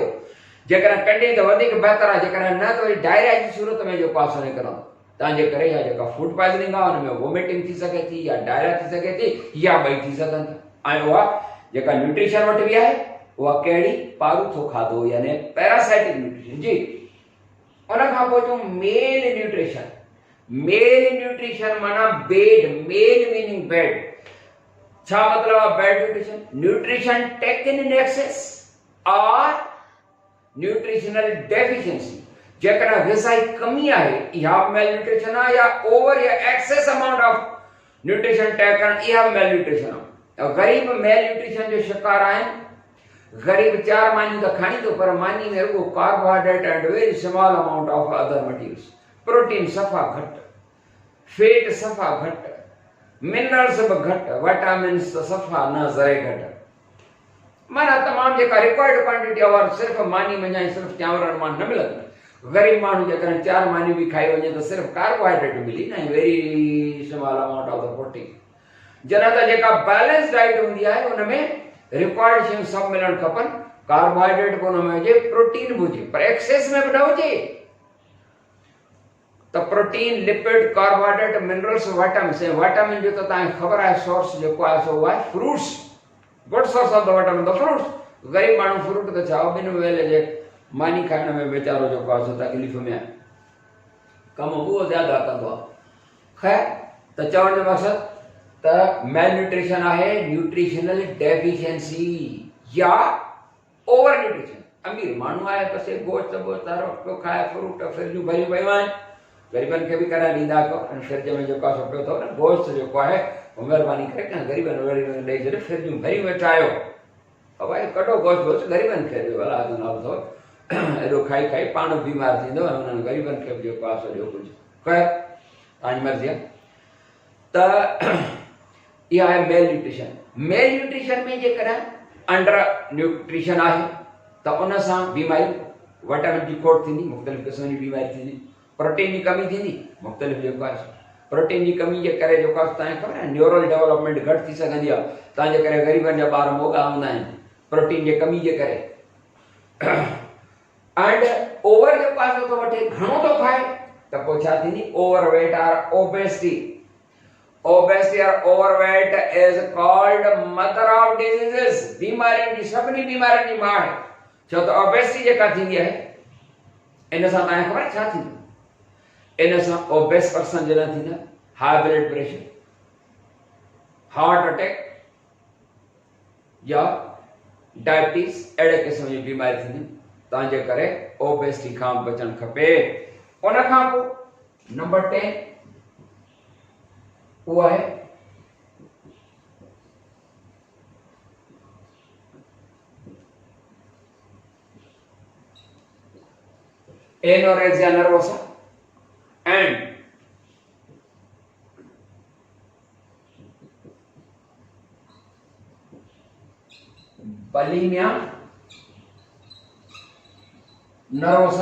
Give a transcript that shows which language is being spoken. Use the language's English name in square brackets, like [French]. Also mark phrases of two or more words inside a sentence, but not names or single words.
[Sindhi] जेकॾहिं कढे त वधीक बहितर आहे, जेकॾहिं न त वरी डायरिया जी सूरत में जेको आहे सो निकिरंदो। तंहिंजे करे इहा जेका [English] food poisoning [Sindhi] आहे हुन में वॉमिटिंग थी सघे थी, या डायरिया थी सघे थी, या ॿई थी सघनि था। ऐं उहा जेका न्यूट्रिशन वटि बि आहे उहा कहिड़ी, पारुथो खाधो यानी [English] parasitic nutrition [Sindhi] जी। उन खां पोइ अचूं [English] mal nutrition. mal nutrition माना bad, mal meaning bad. [Sindhi] छा मतलब आहे [English] bad nutrition? nutrition taken in excess or nutritional deficiency. [Sindhi] जेकॾहिं ग़िज़ाई कमी आहे इहा [English] mal nutrition [Sindhi] आहे, या ओवर या [English] excess amount of nutrition taken [Sindhi] इहा [English] mal nutrition [Sindhi] आहे। गरीब [English] mal nutrition [Sindhi] जो शिकार आहिनि। गरीब 4 मानियूं त खणी थो, पर मानी में रुगो [English] carbohydrate and very small amount of other materials. [Sindhi] प्रोटीन सफ़ा घटि, फैट सफ़ा घटि, मिनरल्स बि घटि, विटामिन्स त सफ़ा न ज़रे घटि। माना तमामु जेका [English] required quantity [Sindhi] आहे सिर्फ़ु मानी में या सिर्फ़ु चांवरनि मां न मिलंदी। गरीब माण्हू जेकॾहिं 4 मानियूं बि खाई वञे त सिर्फ़ु कार्बोहाइड्रेट मिली न, [English] very small amount of the protein. [Sindhi] जॾहिं त जेका [English] balance diet [Sindhi] हूंदी आहे उन में रिक्वायर्ड शयूं सभु मिलणु खपनि, कार्बोहाइड्रेट बि उन में हुजे, प्रोटीन बि हुजे, पर एक्सेस में बि न हुजे। [English] त protein, lipid, carbohydrate, minerals, vitamins, [Sindhi] ऐं विटामिन जो त तव्हांखे ख़बर आहे सोर्स जेको आहे सो आहे फ्रूट्स, [English] good source of the vitamin the fruits. [Sindhi] गरीब माण्हू फ्रूट त छा ॿिनि वेले जे मानी खाइण में वीचारो जेको आहे सो तकलीफ़ में आहे, कमु उहो ज़्यादा कंदो आहे। ख़ैर, त चवण जो मक़सदु त [English] mal nutrition [Sindhi] आहे [English] nutritional deficiency [Sindhi] या [English] over nutrition. [Sindhi] अमीर माण्हू आहे बसि गोश्त वोश्त हर वक़्तु खाए, फ्रूट फ्रिजूं भरियूं पियूं आहिनि, ग़रीबनि खे बि कराए ॾींदा कयो। फ्रिज में जेको आहे पियो अथव न गोश्त जेको आहे महिरबानी करे कंहिं ग़रीबनि ॾेई छॾे, फ्रिजूं भरी वेठा आहियो, भाई कढो गोश्त वोश्त ग़रीबनि खे ॾियो, अलाह जो नालो अथव। एॾो खाई खाई पाण बीमार थींदो ऐं उन्हनि ग़रीबनि खे बि जेको आहे सो ॾियो कुझु। ख़ैर, तव्हांजी मर्ज़ी आहे। त इहा आहे मेल न्यूट्रिशन। [English] mal nutrition [Sindhi] में जेकॾहिं [English] under nutrition [Sindhi] आहे त उन सां बीमारी, विटामिन जी खोट थींदी, मुख़्तलिफ़ क़िस्म जी बीमारी थींदी, प्रोटीन जी कमी थींदी, मुख़्तलिफ़ जेको आहे प्रोटीन जी कमी जे करे जेको आहे तव्हांखे ख़बर आहे [English] neural development [Sindhi] घटि थी सघंदी आहे, तव्हांजे करे ग़रीबनि जा ॿार मोगा हूंदा आहिनि प्रोटीन जे कमी जे करे। [English] and over [Sindhi] जेको आहे सो थो वठे, घणो थो खाए त पोइ छा थींदी, [English] overweight or obesity. Obesity or overweight is called mother of diseases। [Sindhi] बीमारियुनि जी सभिनी बीमारियुनि जी मां आहे, छो त obesity जेका थींदी आहे इन सां तव्हांखे ख़बर आहे छा थींदो, इन सां [English] obese person [Sindhi] जे लाइ थींदा [English] high blood pressure, heart attack [Sindhi] या डायबिटीज़, अहिड़े क़िस्म जी बीमारी थींदी। तव्हांजे करे ओबेसिटी खां बचणु खपे। उन खां पोइ नंबर 10 [Hindi] वो है [English] anorexia nervosa and bulimia nervosa.